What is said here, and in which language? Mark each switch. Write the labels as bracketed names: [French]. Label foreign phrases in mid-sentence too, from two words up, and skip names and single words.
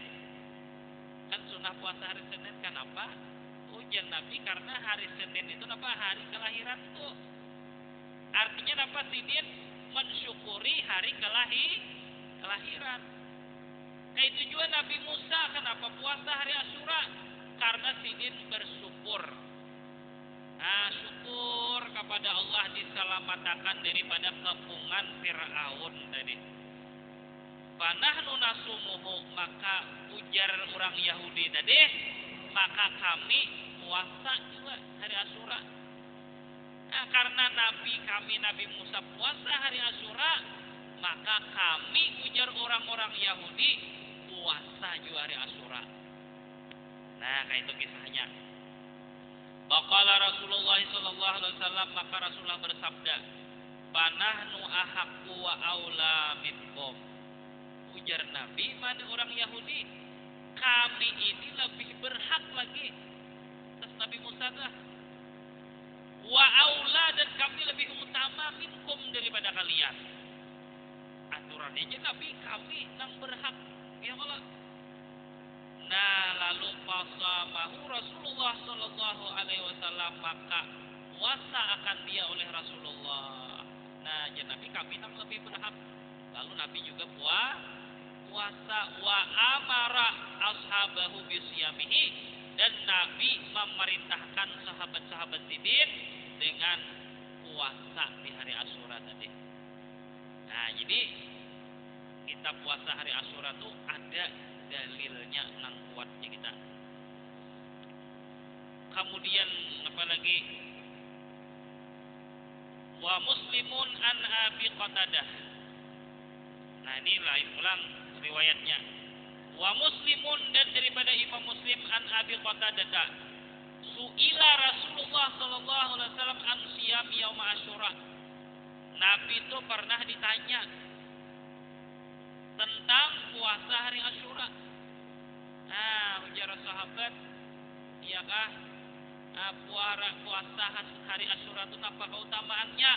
[Banjar] Kan sunnah puasa hari Senin, kenapa? Ujian Nabi karena hari Senin itu hari kelahiran tuh. Artinya sidin mensyukuri hari kelahiran. Nah itu juga Nabi Musa kenapa puasa hari Asyura? Karena sidin bersyukur. Nah, syukur kepada Allah diselamatkan daripada kepungan Fir'aun tadi. [Arabic] فنحن نصومه, [Banjar] maka ujar orang Yahudi tadi, maka kami puasa juga hari Asyura. Nah, karena Nabi Musa puasa hari Asyura, maka kami ujar orang-orang Yahudi puasa juga hari Asyura. Nah, kayak itu kisahnya. [Arabic] فقال رسول الله صلى الله عليه وسلم, [Banjar] maka Rasulullah bersabda, [Arabic] "فنحن أحق وأولى منكم." [Banjar] Ujar Nabi, mana orang Yahudi, kami ini lebih berhak lagi atas Nabi Musa dah. [Arabic] وأولى, [Banjar] dan kami lebih utama minkum daripada kalian. Aturan aja Nabi kami nang berhak. [Arabic] يا الله. [Banjar] Nah, lalu [Arabic] فصامه رسول الله صلى الله عليه وسلم, [Banjar] maka puasa akan dia oleh Rasulullah. Nah, jadi Nabi kami nang lebih berhak. Lalu Nabi juga puasa [Arabic] وأمر أصحابه بصيامه, [Banjar] dan Nabi memerintahkan sahabat-sahabat sidin dengan puasa di hari Asyura tadi. Nah, jadi kita puasa hari Asyura tuh ada dalilnya nang kuatnya kita. Kemudian apa lagi? [Arabic] ومسلم عن أبي قتادة. [Banjar] Nah, ini lain ulang riwayatnya. [Arabic] ومسلم, [Banjar] dan daripada Imam Muslim [Arabic] عن أبي قتادة. سئل رسول الله صلى الله عليه وسلم عن صيام يوم عاشوراء. [Banjar] Nabi itu pernah ditanya tentang puasa hari Asyura. Nah, ujar sahabat, iyakah puasa hari Asyura itu apa keutamaannya?